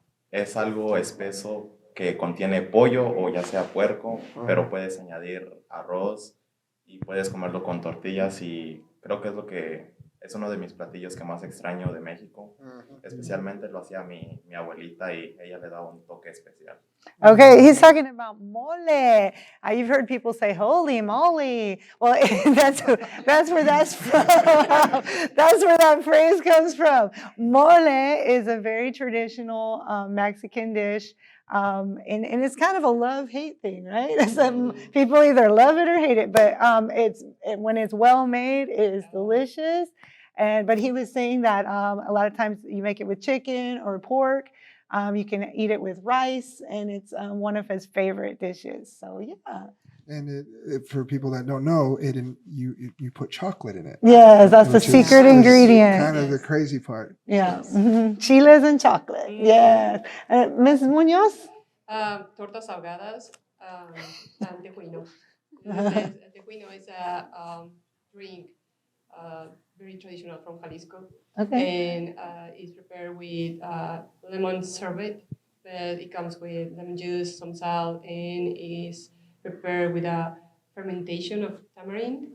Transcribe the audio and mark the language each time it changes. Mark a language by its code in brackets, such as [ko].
[es] Es algo espeso que contiene pollo o ya sea puerco, pero puedes añadir arroz y puedes comerlo con tortillas y creo que es uno de mis platillos que más extraño de México. Especialmente lo hacía mi abuelita y ella le daba un toque especial. [en] Okay, he's talking about mole. You've heard people say holy moly. Well, that's where that's from. That's where that phrase comes from. Mole is a very traditional Mexican dish. And it's kind of a love-hate thing, right? People either love it or hate it, but when it's well made, it is delicious. But he was saying that a lot of times you make it with chicken or pork. You can eat it with rice, and it's one of his favorite dishes. So yeah. And for people that don't know, you put chocolate in it. Yes, that's the secret ingredient. Kind of the crazy part. Yeah, chiles and chocolate. Yes. Ms. Munoz? Tortas ahogadas and tejuino. Tejuino is a drink very traditional from Jalisco. Okay. And it's prepared with lemon sherbet, but it comes with lemon juice, some salt, and is prepared with a fermentation of tamarind.